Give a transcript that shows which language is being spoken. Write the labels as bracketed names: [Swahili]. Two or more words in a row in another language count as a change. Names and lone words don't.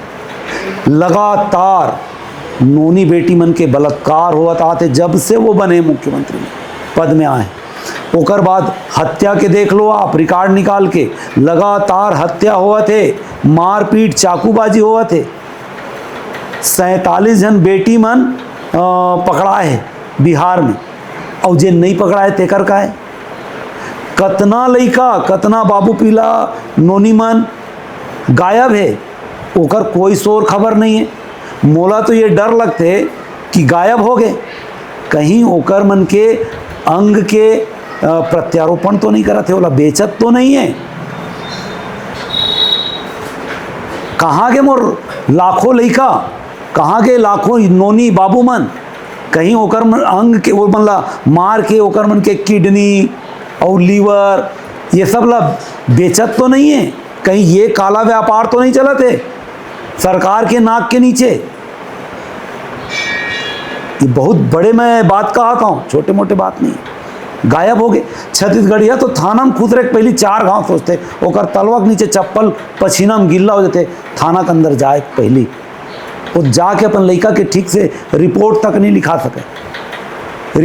[Chhattisgarhi] लगातार नोनी बेटी मन के बलात्कार होत आते जब से वो बने मुख्यमंत्री पद में आए। ओकर बाद हत्या के देख लो आप, रिकॉर्ड निकाल के, लगातार हत्या हुआ थे, मारपीट चाकूबाजी हुआ थे। 47 जन बेटी मन पकड़ाए है बिहार में, और जे नहीं पकड़ाए तेकर का है। कतना लइका, कतना बाबू पीला नोनी मन गायब है, ओकर कोई शोर खबर नहीं है। मोला तो ये डर लगते कि गायब हो गए, कहीं ओकर मन के अंग के प्रत्यारोपण तो नहीं करा थे, ओला बेचत तो नहीं है। कहाँ के मोर लाखों लइका, कहाँ के लाखों नोनी बाबू मन, कहीं ओकर मन अंग के वो मन ला मार के ओकर मन के किडनी और लीवर ये सब ला बेचत तो नहीं है, कहीं ये काला व्यापार तो नहीं चलत है सरकार के नाक के नीचे। ये बहुत बड़े मैं बात कहता हूँ, छोटे मोटे बात नहीं। गायब हो गए छत्तीसगढ़िया तो थाना में खुद रहे, पहली 4 गांव सोचते, ओकर तलवा के नीचे चप्पल पसीना में गिल्ला हो जाते, थाना के अंदर जाए पहली वो जाके अपन लड़का के ठीक से रिपोर्ट तक नहीं लिखा सके।